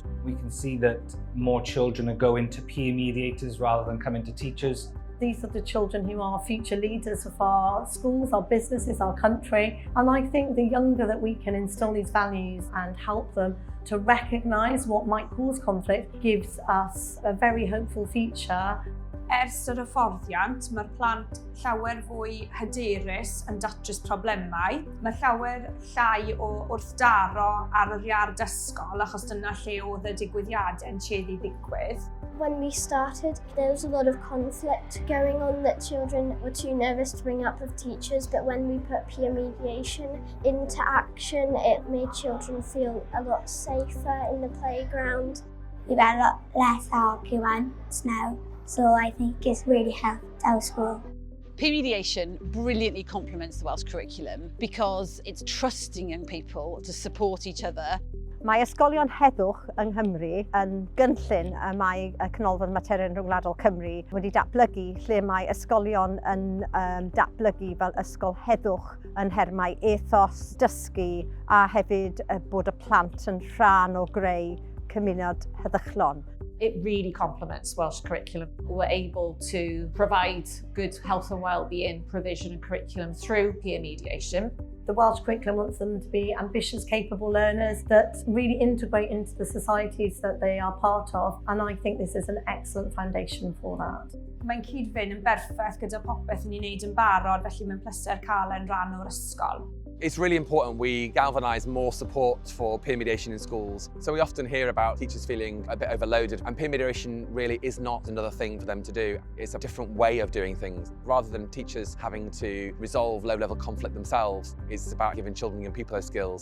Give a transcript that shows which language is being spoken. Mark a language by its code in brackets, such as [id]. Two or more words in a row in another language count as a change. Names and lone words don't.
[en] We can see that more children are going to peer mediators rather than coming to teachers. These are the children who are future leaders of our schools, our businesses, our country. And I think the younger that we can instill these values and help them to recognise what might cause conflict gives us a very hopeful future. [cy] Ers yr hyfforddiant, mae'r plant llawer fwy hyderus yn datrys problemau. Mae llawer llai o wrthdaro ar yr iard ysgol achos dyna lle oedd y digwyddiadau'n tueddu ddigwydd. [en] When we started, there was a lot of conflict going on that children were too nervous to bring up with teachers, but when we put peer mediation into action, it made children feel a lot safer in the playground. We've had a lot less arguments now. So I think it's really helped our school. Peer mediation brilliantly complements the Welsh curriculum because it's trusting young people to support each other. [cy] Mae ysgolion heddwch yng Nghymru yn gynllun y mae y Canolfan Materion Rhyngwladol Cymru wedi datblygu lle mae ysgolion yn datblygu fel ysgol heddwch yn nhermau ethos, dysgu a hefyd bod y plant yn rhan o greu cymuned heddychlon. [en] It really complements Welsh curriculum. We're able to provide good health and well-being provision and curriculum through peer mediation. The Welsh curriculum wants them to be ambitious, capable learners that really integrate into the societies that they are part of, and I think this is an excellent foundation for that. [cy] Mae'n cyd-fynd yn berffaith gyda popeth ni'n neud yn barod, felly mae'n pleser cael yn rhan o'r ysgol. [en] It's really important we galvanise more support for peer mediation in schools. So we often hear about teachers feeling a bit overloaded, and peer mediation really is not another thing for them to do. It's a different way of doing things. Rather than teachers having to resolve low-level conflict themselves, it's about giving children and people those skills.